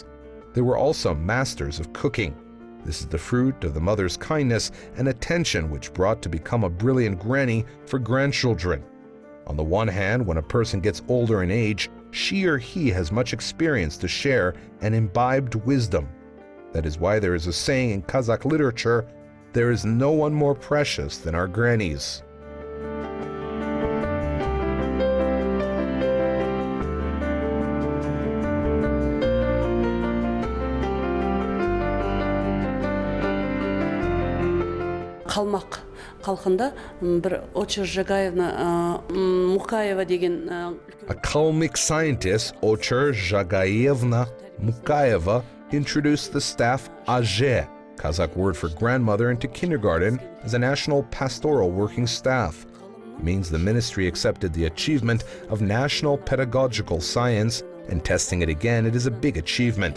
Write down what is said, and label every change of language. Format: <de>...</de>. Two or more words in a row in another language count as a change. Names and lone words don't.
<en>They were also masters of cooking. This is the fruit of the mother's kindness and attention which brought to become a brilliant granny for grandchildren. On the one hand, when a person gets older in age, she or he has much experience to share and imbibed wisdom. That is why there is a saying in Kazakh literature, there is no one more precious than our grannies.</en> <kk>Қалмақ халқында бір Очер Жагаевна Мукаева деген</kk> <en>A Kalmyk scientist, Ocher Zhagaevna Mukayeva, introduced the staff Azhe, Kazakh word for grandmother, into kindergarten as a national pastoral working staff. It means the ministry accepted the achievement of national pedagogical science, and testing it again, it is a big achievement.</en>